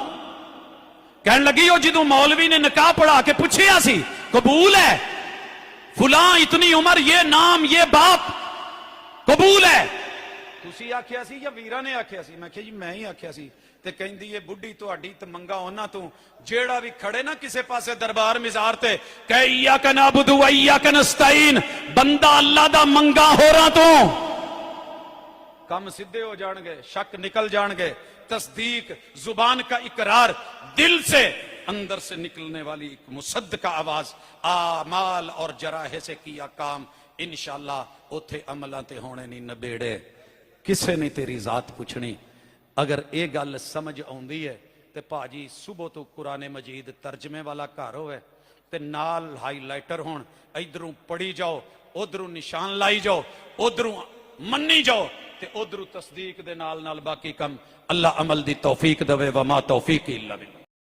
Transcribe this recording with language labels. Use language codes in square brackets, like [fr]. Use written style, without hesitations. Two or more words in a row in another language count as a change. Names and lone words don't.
[pa] کہن لگی او جدوں مولوی نے نکاح پڑھا کے پچھیا سی قبول ہے، فلاں اتنی عمر، یہ نام، یہ باپ، قبول ہے? تسی آکھیا سی یا ویرا نے آکھیا سی؟ میں کہا جی میں ہی آکھیا سی. تے کہندی یہ بڈھی تہاڈی تے منگا اوہناں توں جیہڑا بھی کھڑے نا کسے پاسے دربار مزار تے، کہہ [ar] إياك نعبد و إياك نستعين, [pa] بندہ اللہ دا منگا ہو رہا توں. کم سیدھے ہو جانگے، شک نکل جانگے, [ur] تصدیق، زبان کا اقرار، دل سے اندر سے نکلنے والی ایک مصدقہ آواز، اعمال اور جوارح سے کیا کام, [pa] ان شاء اللہ اوتھے عملاں تے ہونے نہیں نبیڑے، کسے نہیں تیری ذات پچھنی. اگر یہ گل سمجھ آؤندی ہے تو بھاجی صبح توں قرآن مجید ترجمے والا گھر ہووے تے نال ہائی لائٹر ہون، ادھروں پڑھی جاؤ، ادھروں نشان لائی جاؤ، ادھروں منی جاؤ، تے ادھروں تصدیق دے نال نال باقی کم. اللہ عمل دی توفیق دوے, [ar] وما توفيق إلا بالله.